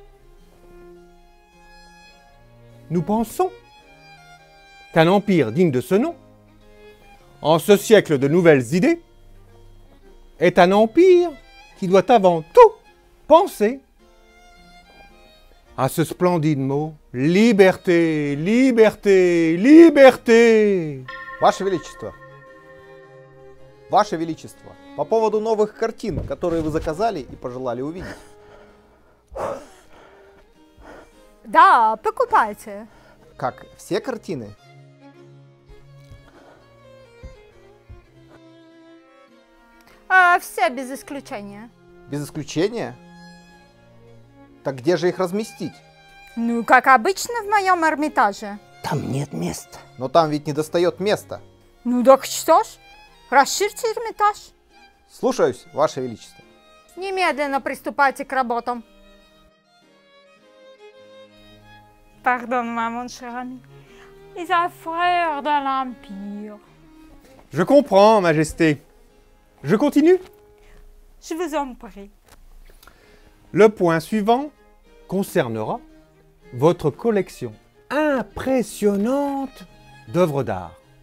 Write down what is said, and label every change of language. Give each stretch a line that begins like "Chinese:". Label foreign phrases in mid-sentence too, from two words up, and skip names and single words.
French: Nous pensons qu'un empire digne de ce nom, en ce siècle de nouvelles idées, est un empire qui doit avant tout penser à ce splendide mot « liberté, liberté, liberté ».
Russian: Ваше Величество. Ваше Величество. По поводу новых картин, которые вы заказали и пожелали увидеть. Да, покупайте. Как, все картины? Все без исключения. Без исключения? Так где же их разместить? Ну, как обычно в моем Эрмитаже. Там нет места. Но там ведь не достает места. Ну так что ж, расширьте Эрмитаж. Слушаюсь, Ваше Величество. Немедленно приступайте к работам.
French: Pardonne-moi, mon cher ami. Les affaires de l'Empire. Je comprends, Majesté. Je continue. Je vous en prie. Le point suivant concernera votre collection impressionnante d'œuvres d'art.